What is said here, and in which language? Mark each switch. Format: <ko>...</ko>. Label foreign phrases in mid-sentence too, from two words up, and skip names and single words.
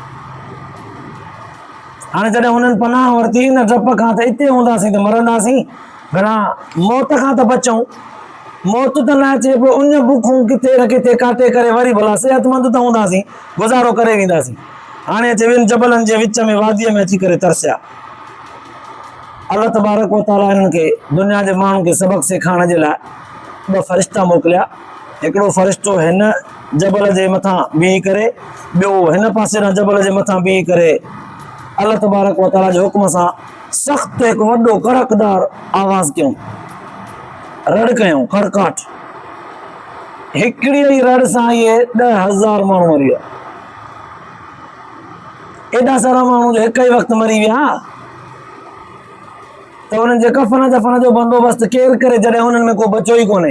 <sd>हाणे जॾहिं हुननि पनाह वरिती न डप खां त हिते हूंदासीं त मरंदासीं, घणा मौत खां त बचूं, मौत त न अचे पोइ उन बुखूं किथे न किथे काटे करे वरी भला सिहतमंद त हूंदासीं, गुज़ारो करे वेंदासीं। हाणे अचे ॿिनि जबलनि जे विच में वादीअ में अची करे तरसिया।</sd> <ar>الله تبارك وتعالى</ar> <sd>हिननि खे दुनिया जे माण्हुनि खे सबक़ सेखारण जे लाइ ॿ फ़रिश्ता मोकिलिया। हिकिड़ो फ़रिश्तो हिन जबल जे मथां बीही करे, ॿियो हिन पासे न जबल जे मथां बीही करे</sd> <ar>الله تبارك وتعالى</ar> <sd>जे हुक्म सां सख़्तु हिकु वॾो कड़कदार आवाज़ कयूं, रड़ कयूं, खड़काट। हिकिड़ी ई रड़ सां इहे 10,000 माण्हू मरी विया। एॾा सारा माण्हू जो हिकु ई वक़्तु मरी विया त हुननि जे कफ़न दफ़न जो बंदोबस्तु केरु करे, जॾहिं हुननि में को बचो ई कोन्हे।</sd>